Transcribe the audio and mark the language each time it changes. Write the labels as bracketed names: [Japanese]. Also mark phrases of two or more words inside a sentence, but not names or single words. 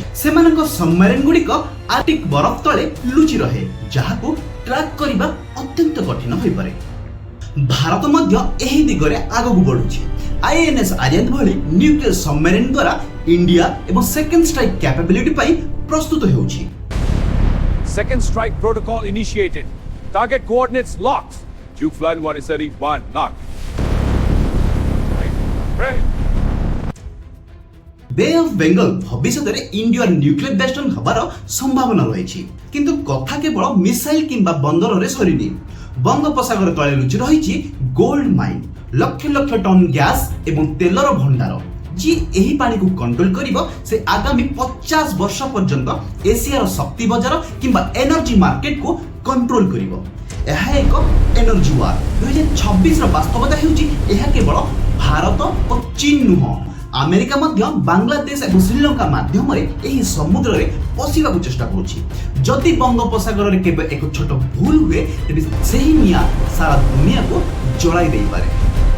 [Odia] ସେମାନଙ୍କ ସବମେରିନ ଗୁଡ଼ିକ ଆର୍ଟିକ ବରଫ ତଳେ ଲୁଚି ରହେ, ଯାହାକୁ ଟ୍ରାକ୍ କରିବା ଅତ୍ୟନ୍ତ କଠିନ ହୋଇପାରେ। ଭାରତ ମଧ୍ୟ ଏହି ଦିଗରେ ଆଗକୁ ବଢୁଛି। ଆଇଏନଏସ୍ ଆରିୟାନ ଭଳି [English] nuclear submarine [Odia] ଦ୍ୱାରା ଇଣ୍ଡିଆ ଏବଂ [English] second strike capability [Odia] ପାଇଁ ପ୍ରସ୍ତୁତ ହେଉଛି। [English] Second strike protocol initiated. Target coordinates locked. Duke Flight 131 locked. Right. [Odia] বে অফ বেঙ্গল ভবিষ্যତରେ ଇଣ୍ଡିଆର ନ୍ୟୁକ୍ଲିୟର ବେଷ୍ଟନ ହେବାର ସମ୍ଭାବନା ରହିଛି କିନ୍ତୁ କଥା କେବଳ ମିସାଇଲ କିମ୍ବା ବନ୍ଦରରେ ସରିନି ବଙ୍ଗୋପସାଗର ତଳେ ଲୁଚି ରହିଛି [English] gold mine [Odia] ଲକ୍ଷ ଲକ୍ଷ ଟନ୍ ଗ୍ୟାସ୍ ଏବଂ ତେଲର ଭଣ୍ଡାର ଯିଏ ଏହି ପାଣିକୁ କଣ୍ଟ୍ରୋଲ କରିବ ସେ ଆଗାମୀ 50 ବର୍ଷ ପର୍ଯ୍ୟନ୍ତ ଏସିଆର ଶକ୍ତି ବଜାର କିମ୍ବା [English] energy marketକୁ [Odia] କଣ୍ଟ୍ରୋଲ କରିବ ଏହା ଏକ [English] energy war [Odia] 2026ର ବାସ୍ତବତା ହେଉଛି ଏହା କେବଳ ଭାରତ ଓ ଚୀନ ନୁହଁ ଆମେରିକା ମଧ୍ୟ ବାଂଲାଦେଶ ଏବଂ ଶ୍ରୀଲଙ୍କା ମାଧ୍ୟମରେ ଏହି ସମୁଦ୍ରରେ ପଶିବାକୁ ଚେଷ୍ଟା କରୁଛି ଯଦି ବଙ୍ଗୋପସାଗରରେ କେବେ ଏକ ଛୋଟ ଭୁଲ ହୁଏ ତେବେ ସେହି ନିଆଁ ସାରା ଦୁନିଆକୁ ଜଳାଇ ଦେଇପାରେ